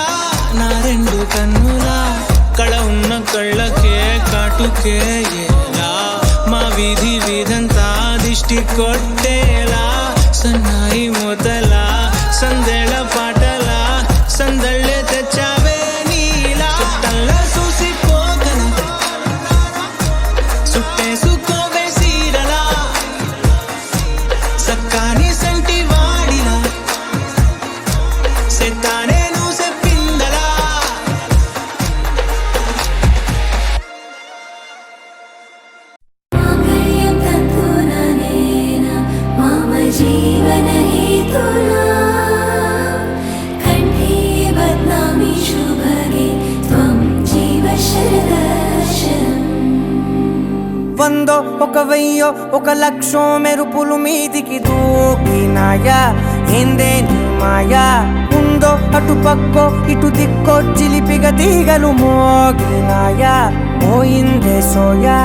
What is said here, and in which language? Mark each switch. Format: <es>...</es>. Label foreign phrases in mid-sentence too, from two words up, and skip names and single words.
<te>నా రెండు కన్నులా కళ ఉన్న కళ్ళకే కాటుకే ఎలా మా వీధి వీధంతా దిష్టి కొట్టేలా సన్నాయి మొదలా సందేళ పాటలా సందళ్ళే తెచ్చావే నీలా చుట్టంలా చూసిపోగల సుట్టేసుకోవే సీరలా సక్కాని సంటి వాడిలా సెత్తానే నువ్వు చెప్పిందలా</te> <sa>मम जीवनहेतुना कण्ठे बध्नामि शुभगे त्वं जीव शरदर्शनम्</sa> <te>వందో ఒక వెయ్యో ఒక లక్షో మెరుపులు మీదికి దూకినాయా ఏందే నీ మాయా ఉందో అటు పక్కో ఇటు దిక్కో చిలిపిగా తీగలు మోగినాయా పోయిందే సోయా</te>